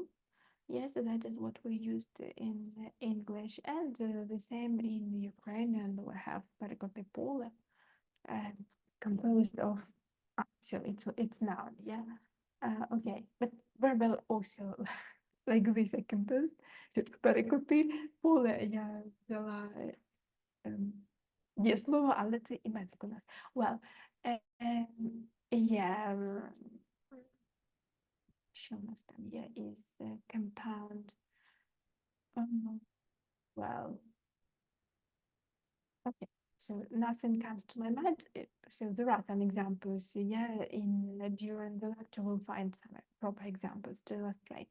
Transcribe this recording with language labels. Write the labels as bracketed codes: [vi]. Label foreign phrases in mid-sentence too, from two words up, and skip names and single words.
[en] Yes, that is what we used in English, and the same in Ukrainian. We have perikotipole, composed of. So it's noun, yeah. Okay, but verbal also like this are composed. [uk] So перекоти поле я взяла є слово, але це іменник у нас. [en] Well, yeah, [uk] що у нас там є [en] is compound. Well, okay. So nothing comes to my mind. So there are some examples. Yeah, during the lecture we'll find some proper examples to illustrate.